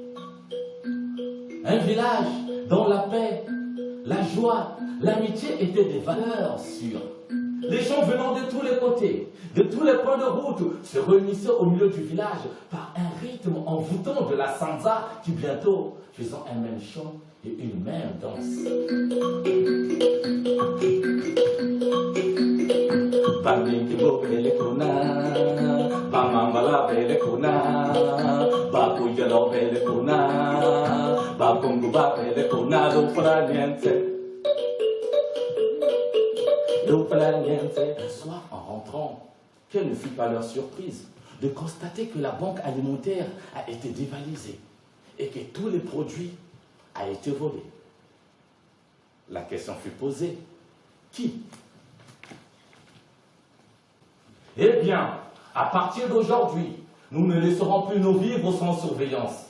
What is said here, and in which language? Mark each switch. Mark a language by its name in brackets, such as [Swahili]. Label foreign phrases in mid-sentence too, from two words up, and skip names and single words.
[French] Un village dont la paix, la joie, l'amitié étaient des valeurs sûres. Les gens venant de tous les côtés, de tous les points de route, se réunissaient au milieu du village par un rythme envoûtant de la sansa qui bientôt faisant un même chant et une même danse. [Luba-Lulua] Balinkibo belekuna, bamambala belekuna, bakuyalo belekuna, bakunguba belekuna, l'ouflaniente. [French] Un soir, en rentrant, quelle ne fut pas leur surprise de constater que la banque alimentaire a été dévalisée et que tous les produits ont été volés. La question fut posée, qui? Eh bien, à partir d'aujourd'hui, nous ne laisserons plus nos vivres sans surveillance.